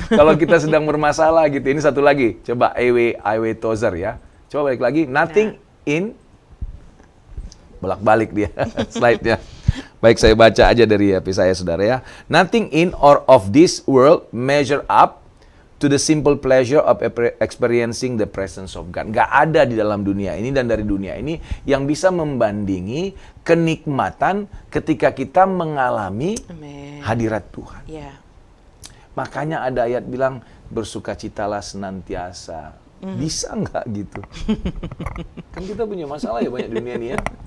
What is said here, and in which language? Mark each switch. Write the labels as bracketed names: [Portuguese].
[Indonesian] kalau kita sedang bermasalah gitu, ini satu lagi, coba Ewe Tozer ya. Coba balik lagi, [English] nothing in, [Indonesian] bolak-balik dia slide-nya. Baik, saya baca aja dari HP saya, saudara ya. [English] Nothing in or of this world measure up to the simple pleasure of experiencing the presence of God. [Indonesian] Nggak ada di dalam dunia ini dan dari dunia ini yang bisa membandingi kenikmatan ketika kita mengalami Amin. hadirat Tuhan. Ya. Makanya ada ayat bilang, bersukacitalah senantiasa. Bisa nggak gitu? Kan kita punya masalah ya banyak dunia nih ya.